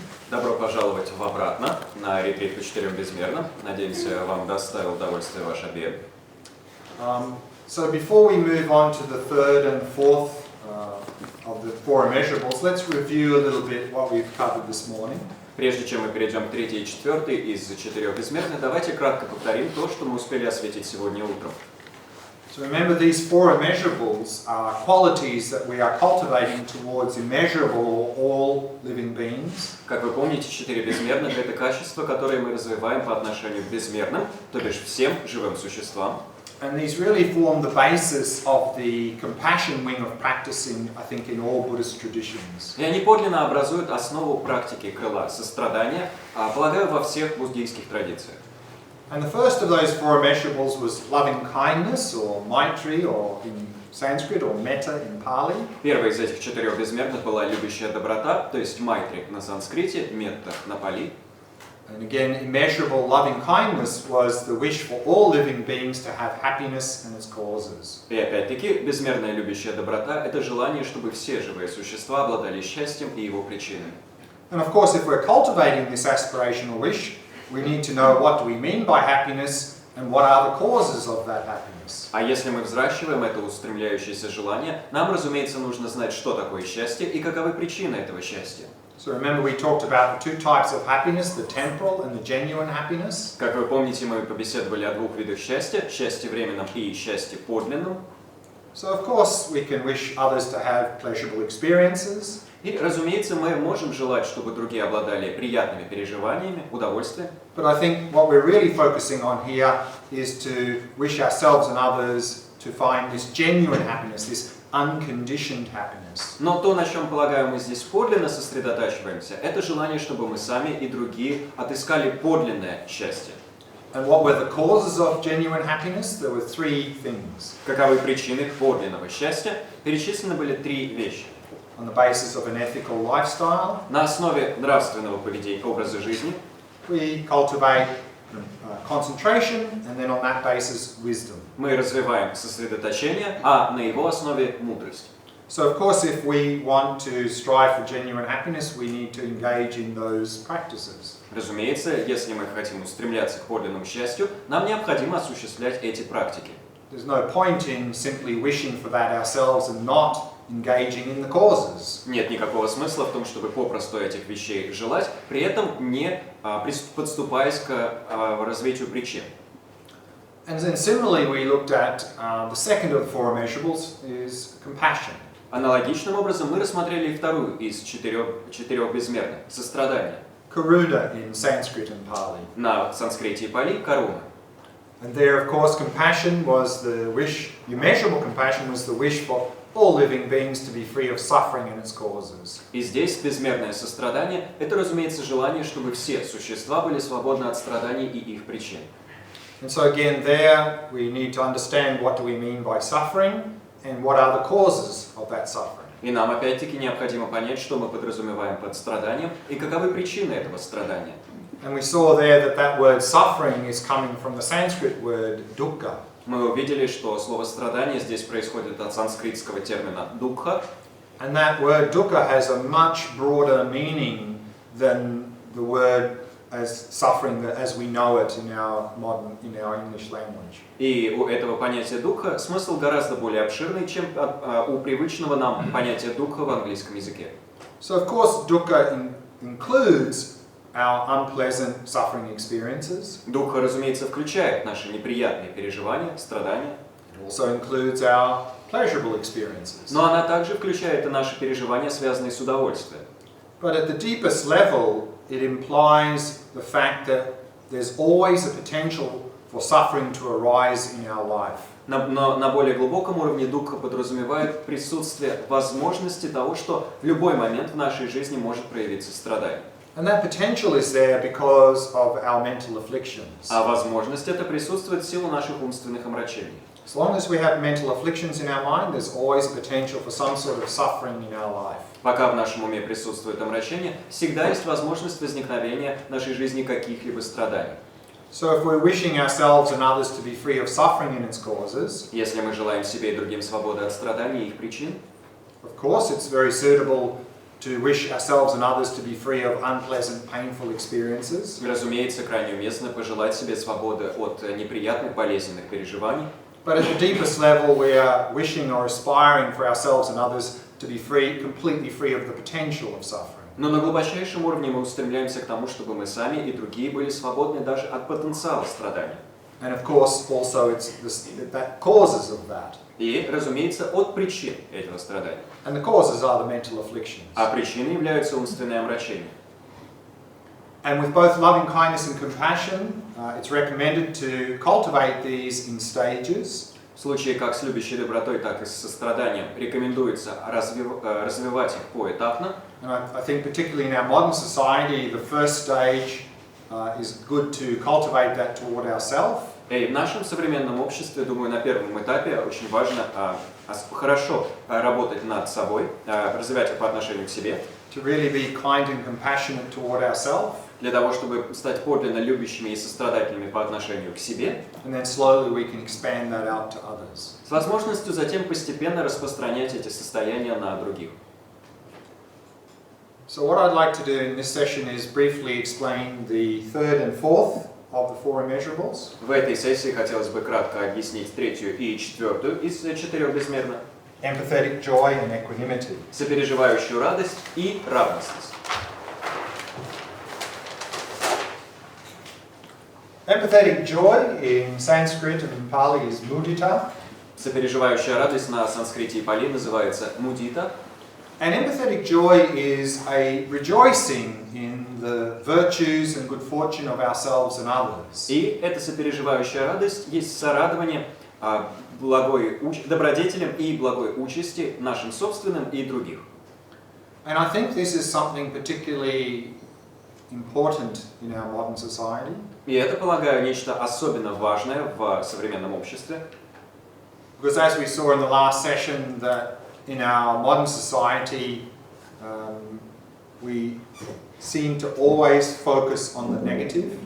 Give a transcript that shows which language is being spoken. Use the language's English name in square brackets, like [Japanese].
[Russian] Добро пожаловать обратно на ретрит по четырем безмерным. Надеемся, вам доставил удовольствие ваш обед. [English] So before we move on to the third and fourth of the Four Immeasurables, let's review a little bit what we've covered this morning. [Russian] Прежде чем мы перейдем к третьей и четвертой из четырех безмерных, давайте кратко повторим то, что мы успели осветить сегодня утром. [English] So remember, these four immeasurables are qualities that we are cultivating towards immeasurable or all living beings. [Russian] Как вы помните, четыре безмерных – это качества, которые мы развиваем по отношению к безмерным, то бишь всем живым существам. [English] And these really form the basis of the compassion wing of practicing, I think, in all Buddhist traditions. [Russian] И они подлинно образуют основу практики крыла сострадания, полагаю, во всех буддийских традициях. [English] And the first of those four immeasurables was loving kindness, or maitri, or in Sanskrit, or metta in Pali. [Russian] Первая из этих четырех безмерных была любящая доброта, то есть майтри на санскрите, метта на пали. [English] And again, immeasurable loving kindness was the wish for all living beings to have happiness and its causes. [Russian] И опять-таки, безмерная любящая доброта – это желание, чтобы все живые существа обладали счастьем и его причинами. [English] And of course, if we're cultivating this aspirational wish, we need to know what do we mean by happiness and what are the causes of that happiness. [Russian] А если мы взращиваем это устремляющееся желание, нам, разумеется, нужно знать, что такое счастье и каковы причины этого счастья. [English] So remember, we talked about the two types of happiness, the temporal and the genuine happiness. [Russian] Как вы помните, мы побеседовали о двух видах счастья – счастье временном и счастье подлинном. [English] So of course, we can wish others to have pleasurable experiences. [Russian] И, разумеется, мы можем желать, чтобы другие обладали приятными переживаниями, удовольствием. [English] But I think what we're really focusing on here is to wish ourselves and others to find this genuine happiness, this unconditioned happiness. [Russian] Но то, на чем, полагаю, мы здесь подлинно сосредотачиваемся, это желание, чтобы мы сами и другие отыскали подлинное счастье. [English] And what were the causes of genuine happiness? There were three things. [Russian] Каковы причины подлинного счастья? Перечислены были три вещи. [English] On the basis of an ethical lifestyle, [Russian] На основе нравственного поведения, образа жизни, [English] we cultivate concentration, and then on that basis, wisdom. [Russian] мы развиваем сосредоточение, а на его основе мудрость. [English] So of course, if we want to strive for genuine happiness, we need to engage in those practices. [Russian] Разумеется, если мы хотим устремляться к подлинному счастью, нам необходимо осуществлять эти практики. [English] There's no point in simply wishing for that ourselves and not engaging in the causes. [Russian] Нет никакого смысла в том, чтобы попросту этих вещей желать, при этом не подступаясь к развитию причин. [English] And then similarly, we looked at the second of the four immeasurables is compassion. [Russian] Аналогичным образом мы рассмотрели и вторую из четырех безмерных – сострадание. [English] Karuna in Sanskrit and Pali. [Russian] На санскрите и пали – каруна. [English] And there, of course, compassion was the wish, immeasurable compassion was the wish for all living beings to be free of suffering and its causes. [Russian] И здесь безмерное сострадание – это, разумеется, желание, чтобы все существа были свободны от страданий и их причин. [English] And so again, there we need to understand what do we mean by suffering and what are the causes of that suffering. [Russian] И нам опять-таки необходимо понять, что мы подразумеваем под страданием и каковы причины этого страдания. [English] And we saw there that that word suffering is coming from the Sanskrit word dukkha. [Russian] Мы увидели, что слово «страдание» здесь происходит от санскритского термина «дукха». [English] And that word dukkha has a much broader meaning than the word as suffering as we know it in our English language. [Russian] И у этого понятия «дукха» смысл гораздо более обширный, чем у привычного нам понятия «дукха» в английском языке. [English] So of course dukkha includes our unpleasant suffering experiences. [Russian] Дукха, разумеется, включает наши неприятные переживания, страдания. [English] It also includes our pleasurable experiences. [Russian] Но она также включает и наши переживания, связанные с удовольствием. [English] But at the deepest level, it implies the fact that there's always a potential for suffering to arise in our life. [Russian] Но на более глубоком уровне дукха подразумевает присутствие возможности того, что в любой момент в нашей жизни может проявиться страдание. [English] And that potential is there because of our mental afflictions. [Russian] А возможность эта присутствует в силу наших умственных омрачений. [English] As long as we have mental afflictions in our mind, there's always a potential for some sort of suffering in our life. [Russian] Пока в нашем уме присутствует омрачение, всегда есть возможность возникновения в нашей жизни каких-либо страданий. [English] So if we're wishing ourselves and others to be free of suffering and its causes, [Russian] Если мы желаем себе и другим свободы от страданий и их причин, [English] of course it's very suitable to wish ourselves and others to be free of unpleasant, painful experiences. [Russian] разумеется, крайне уместно пожелать себе свободы от неприятных, болезненных переживаний. [English] But at the deepest level, we are wishing or aspiring for ourselves and others to be free, completely free of the potential of suffering. [Russian] Но на глубочайшем уровне мы устремляемся к тому, чтобы мы сами и другие были свободны даже от потенциала страданий. [English] And of course, also it's that causes of that. [Russian] И, разумеется, от причин этого страдания. [English] And the causes are the mental afflictions. [Russian] А причиной являются умственные омрачения. [English] And with both loving kindness and compassion, it's recommended to cultivate these in stages. [Russian] В случае как с любящей добротой, так и с состраданием рекомендуется развивать их поэтапно. [English] And I think particularly in our modern society, the first stage is good to cultivate that toward ourselves. [Russian] И в нашем современном обществе, думаю, на первом этапе очень важно хорошо работать над собой, развивать их по отношению к себе. [English] To really be kind and compassionate toward ourselves. [Russian] Для того, чтобы стать подлинно любящими и сострадательными по отношению к себе. [English] And then slowly we can expand that out to others. [Russian] С возможностью затем постепенно распространять эти состояния на других. [English] So what I'd like to do in this session is briefly explain the third and fourth of the four immeasurables. [Russian] В этой сессии хотелось бы кратко объяснить третью и четвертую из четырех безмерных. [English] Empathetic joy and equanimity. [Russian] Сопереживающую радость и равностность. [English] Empathetic joy in Sanskrit and Pali is mudita. [Russian] Сопереживающая радость на санскрите и пали называется мудита. [English] And empathetic joy is a rejoicing in the virtues and good fortune of ourselves and others. [Russian] И эта сопереживающая радость есть сорадование добродетелям и благой участи нашим собственным и других. [English] And I think this is something particularly important in our modern society. [Russian] И это, полагаю, нечто особенно важное в современном обществе. [English] Because as we saw in the last session, that in our modern society, we seem to always focus on the negative.